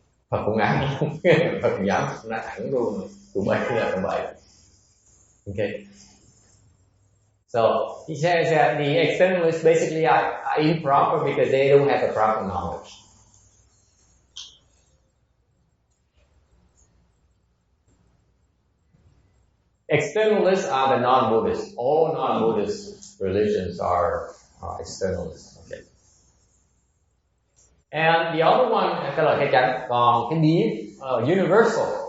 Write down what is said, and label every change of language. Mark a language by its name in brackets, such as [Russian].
[Vietnamese] Phật cũng ám, Phật cũng dám nói thẳng luôn, tụi bay là tụi bay. [English] Okay. So he says that the externalists basically are improper because they don't have the proper knowledge. Externalists are the non-Buddhists. All non-Buddhist religions are externalists. Okay. And the other one, [Vietnamese] cái là cái chánh, còn cái biến universal.